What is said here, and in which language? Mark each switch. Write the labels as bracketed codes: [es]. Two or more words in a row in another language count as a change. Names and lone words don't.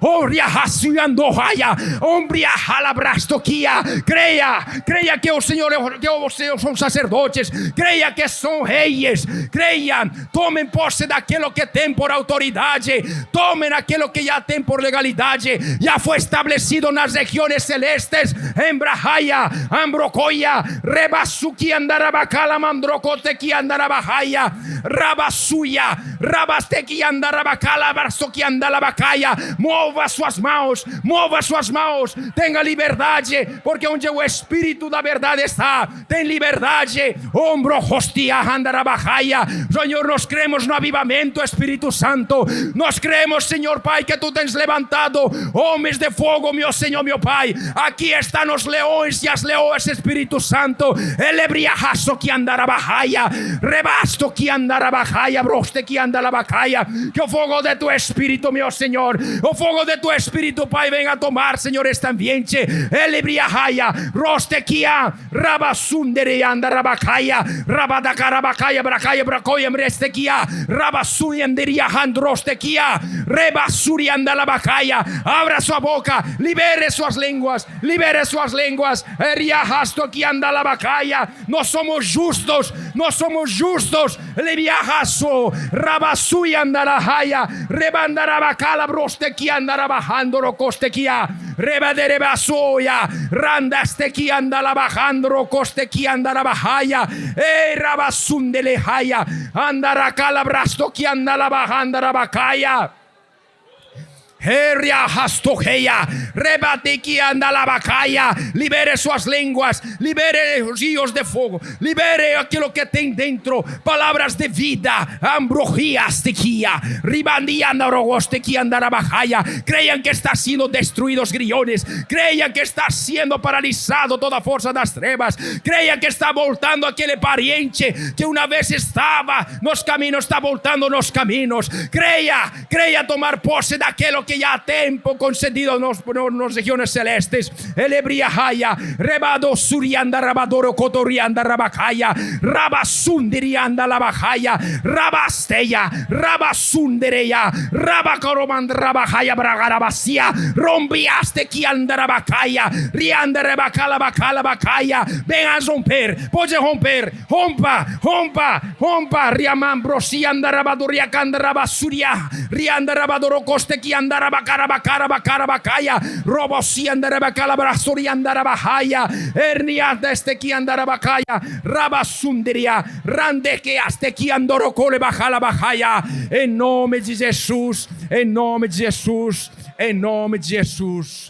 [pt] Creia que o Senhor, que os seus são sacerdotes, creia que são reis, creia, tomem posse daquilo que tem por autoridade, tomem aquilo que já tem por legalidade, já foi estabelecido nas regiões celestes. Embrahaya, Ambrocoia, Rebasuki andarabacala, Mandrocoteki andarabahaya, Rabasuya, Rabasteki andarabacala, Barsoki andalabacaia. Mova suas mãos, tenha liberdade, porque onde o Espírito da verdade está, tem liberdade. Ombro, hostia, andarabahaya. Senhor, nós cremos no avivamento, Espírito Santo. Nós cremos, Senhor Pai, que Tu tens levantado homens de fogo, meu Senhor, meu Pai. Aqui estão os leões e as leoas, Espírito Santo. Elebriahaso que andarabahaya, rebasto que andarabahaya, broste que andalabacaia. Que o fogo de Tu Espírito, meu Senhor, o fogo de Tu Espírito, Pai, venha tomar, Senhor, este ambiente. Elebriahaya, roste que a rabasundere andarabacaia, rabadacarabacaya, bracaia, bracoia, mrestequia, rabasurianderia, handrostequia, rebasuri andalabacaia. Abra sua boca, libere suas línguas, eriahasto que andalabacaia. Nós somos justos, leviahaso, rabasui andalahaya, rebandarabacala, brostequia, andarabahandoro, costequia, rebaderebasoya, randastequia, andalabahandoro, costequia, andarabahaya, rabasundelehaya, andaracalabrasto que andalabahandarabacaya. Libere suas línguas, libere os rios de fogo, libere aquilo que tem dentro, palavras de vida. Creiam que está sendo destruídos os grilhões, creiam que está sendo paralisado toda a força das trevas, creiam que está voltando aquele pariente que uma vez estava nos caminhos, está voltando nos caminhos. Creia tomar posse daquilo que já há tempo concedido nas regiões celestes. Elebriahaya, rebado surianda, rabadoro, cotorianda, rabacaya, rabasundirianda, labacaya, rabasteia, rabasundereia, rabacoromand, rabacaya, bragarabacia, rompiaste que andarabacaya, rianda, rebacala, bacala, bacaya. Venha romper, pode romper, rompa, riamambrosia, andarabadoria, candarabasuria, rianda, rabadoro, coste que andar. Bacarabacaya, Robosi andarabacala, Brasuri andarabahaya, Ernianda esteki andarabacaya, Rabasunderia, Randeke asteki andorocole bacala bahaya. Em nome de Jesus, em nome de Jesus, em nome de Jesus.